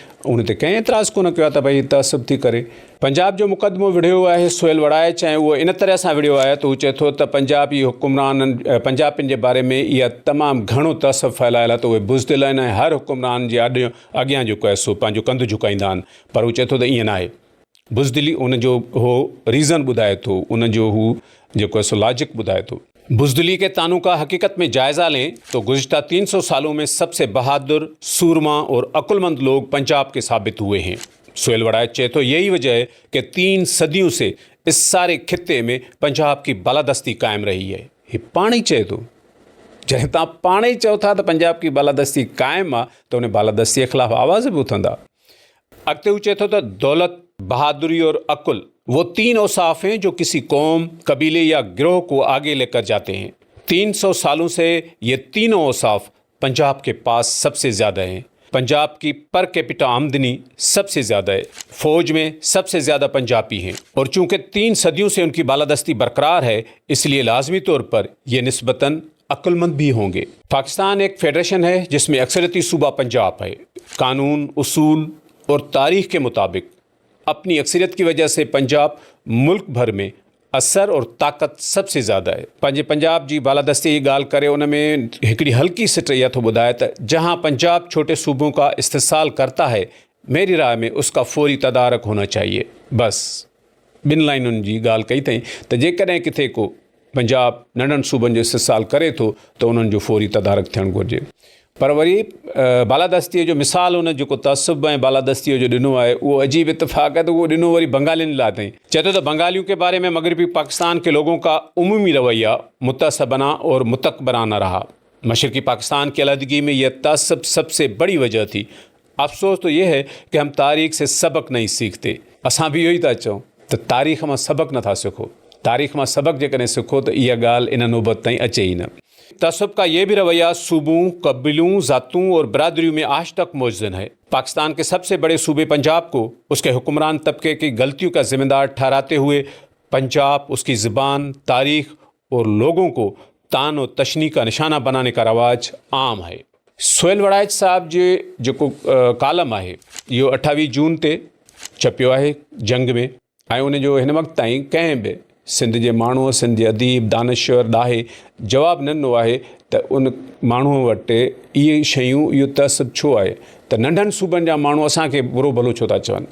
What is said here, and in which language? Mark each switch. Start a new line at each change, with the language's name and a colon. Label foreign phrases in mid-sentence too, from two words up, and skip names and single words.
Sindhi: उन ते कंहिं एतिराज़ु कोन कयो आहे त भई तहसुब थी करे। पंजाब जो मुक़दमो विढ़ियो आहे सुहेल वड़ाइच, ऐं उहो इन तरह सां विढ़ियो आहे त हू चए थो त पंजाबी हुकुमराननि पंजाबियुनि जे बारे में इहा तमामु घणो तहसुब फैलायल आहे त उहे बुज़दिल आहिनि ऐं हर हुकुमरान जे अॻियां जेको आहे सो पंहिंजो कंधु झुकाईंदा आहिनि। पर हू चए थो त ईअं न आहे। बुज़दिली उनजो हो रीज़न ॿुधाए थो, उनजो हू जेको आहे सो लॉजिक ॿुधाए थो।
Urdu: بزدلی کے طعنوں کا حقیقت میں جائزہ لیں تو گزشتہ 300 سالوں میں سب سے بہادر، سورما اور عقلمند لوگ پنجاب کے ثابت ہوئے ہیں. सुहेल वड़ाइच
Sindhi: चए तो
Urdu: یہی وجہ ہے کہ 3 صدیوں سے اس سارے خطے میں پنجاب کی بالادستی قائم رہی ہے.
Sindhi: ये पाण ही चए थो। जॾहिं तव्हां पाण ही चओ था त पंजाब की बालादस्ती कायम आहे त उन बालादस्ती जे ख़िलाफ़ आवाज़ बि उथंदा। अॻिते हू चए थो त
Urdu: دولت، بہادری اور عقل وہ 3 اوصاف ہیں جو کسی قوم، قبیلے یا گروہ کو آگے لے کر جاتے ہیں. 300 سالوں سے یہ تینوں اوصاف پنجاب کے پاس سب سے زیادہ ہیں. پنجاب کی
English: per capita
Urdu: آمدنی سب سے زیادہ ہے. فوج میں سب سے زیادہ پنجابی ہیں اور چونکہ 3 صدیوں سے ان کی بالادستی برقرار ہے، اس لیے لازمی طور پر یہ نسبتاً عقلمند بھی ہوں گے. پاکستان ایک فیڈریشن ہے جس میں اکثریتی صوبہ پنجاب ہے. قانون، اصول اور تاریخ کے مطابق اپنی اکثریت کی وجہ سے پنجاب ملک بھر میں اثر اور طاقت سب سے زیادہ ہے.
Sindhi: पंहिंजे पंजाब जी बालादस्ती जी ॻाल्हि करे उन में हिकिड़ी
Urdu: ہلکی سی
Sindhi: इहा थो ॿुधाए त
Urdu: جہاں پنجاب چھوٹے صوبوں کا استحصال کرتا ہے، میری رائے میں اس کا فوری تدارک ہونا چاہیے.
Sindhi: बस 2 लाइनुनि जी ॻाल्हि कई अथई त जेकॾहिं किथे को पंजाब नंढनि सूबनि जो इस्तेसाल करे थो त उन्हनि जो फौरी तदारक थियणु घुरिजे। पर वरी बालादस्तीअ जो मिसाल उन जेको तहसुब ऐं बालादस्तीअ जो ॾिनो आहे उहो अजीब इतफ़ाक़ है त उहो ॾिनो वरी बंगालियुनि लाइ अथई। चए थो त
Urdu: بنگالیوں کے بارے میں مغربی پاکستان کے لوگوں کا عمومی رویہ متعصبانہ اور متکبرانہ رہا. مشرقی پاکستان کی علیحدگی میں یہ تعصب سب سے بڑی وجہ تھی. افسوس تو یہ ہے کہ ہم تاریخ سے سبق نہیں سیکھتے.
Sindhi: असां बि इहो ई था चऊं त तारीख़ मां सबक नथा सिखो। तारीख़ मां सबक जेकॾहिं सिखो त इहा ॻाल्हि इन नौबत ताईं अचे ई न।
Urdu: تعصب کا یہ بھی رویہ صوبوں، قبیلوں، ذاتوں اور برادریوں میں آج تک موجود ہے. پاکستان کے سب سے بڑے صوبے پنجاب کو اس کے حکمران طبقے کی غلطیوں کا ذمہ دار ٹھہراتے ہوئے پنجاب، اس کی زبان، تاریخ اور لوگوں کو طعن اور تشنیع کا نشانہ بنانے کا رواج عام ہے.
Sindhi: सुहेल वड़ाइच साहब जे जेको कालम आहे इहो 28 जून ते छपियो आहे जंग में, ऐं उन जो हिन वक़्त ताईं कंहिं बि सिंध जे माण्हूअ, सिंध जे अदीब, दानिश्वर ॾाहे जवाबु न ॾिनो आहे त उन माण्हूअ वटि इहे शयूं, इहो तहसुब छो आहे त नंढनि सूबनि जा माण्हू असांखे बुरो भलो छो था चवनि।